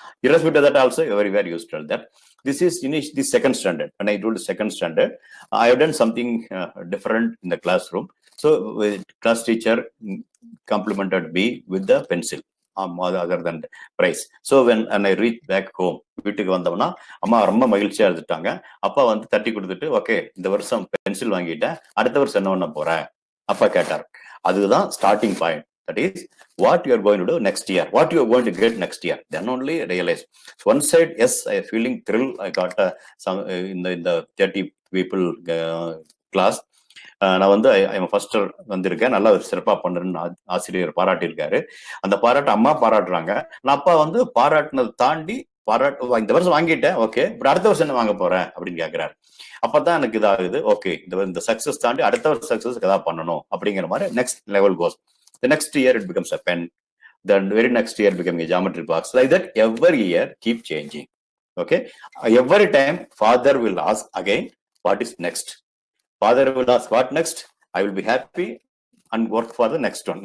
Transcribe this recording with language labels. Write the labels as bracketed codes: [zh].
[en] Irrespective of that, also everywhere used to tell that. This is the second standard. When I do the second standard, I have done something different in the classroom. So class teacher complimented me with the pencil. Other than the price. So when I reach back home, [ta] வீட்டுக்கு வந்தோம்னா அம்மா ரொம்ப மகிழ்ச்சியா இருந்துட்டாங்க. அப்பா வந்து தட்டி கொடுத்துட்டு, ஓகே இந்த வருஷம் பென்சில் வாங்கிட்டேன், அடுத்த வருஷம் என்ன பண்ண போறேன் அப்பா கேட்டார். அதுதான் starting point. [en] That is what you are going to do next year, what you are going to get next year. Then only realize. So one side, yes, I am feeling thrill. I got some in the 30 people class. [ta] நான் வந்து first வந்திருக்கேன், நல்லா சிறப்பா பண்றேன்னு ஆசிரியர் பாராட்டியிருக்காரு. அந்த பாராட்டு அம்மா பாராட்டுறாங்க. நான் அப்பா வந்து பாராட்டினதை தாண்டி இந்த வருஷம் வாங்கிட்டேன், ஓகே, பட் அடுத்த வருஷம் என்ன வாங்க போறேன் அப்படின்னு கேட்கிறாரு. அப்பதான் எனக்கு இதாகுது, ஓகே இந்த சக்சஸ் தாண்டி அடுத்த வருஷம் சக்சஸ் ஏதாவது பண்ணணும் அப்படிங்கிற மாதிரி next level cos. [en] The next year it becomes a pen. The very next year becoming a geometry box. Like that, every year keep changing. Okay. Every time father will ask again, what is next? Father will ask, what next? I will be happy and work for the next one.